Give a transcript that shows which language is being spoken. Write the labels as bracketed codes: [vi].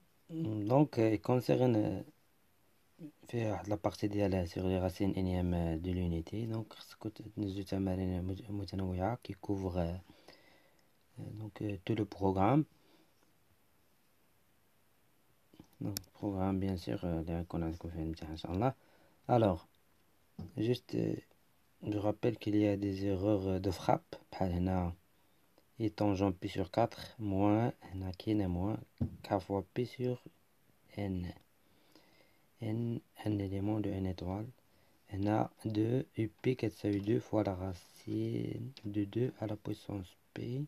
[fr] Donc il concerne [ar] في [fr] la partie [ar] ديالها [fr] sur les racines énièmes de l'unité. Donc [ar] نزول تمارين متنوعة [fr] qui couvre tout le programme. Donc programme bien sûr [ar] اللي غنكون عندكم فيه الامتحان إن شاء الله. [fr] Alors juste je rappelle qu'il y a des erreurs de frappe [ar] بحال هنا [fr] et tangent P sur 4 moins [ar] هنا كاين [fr] moins K fois P sur N. N, un élément de N étoile. [ar] هنا [fr] 2 UP [ar] كتساوي [fr] 2 fois la racine de 2 à la puissance P.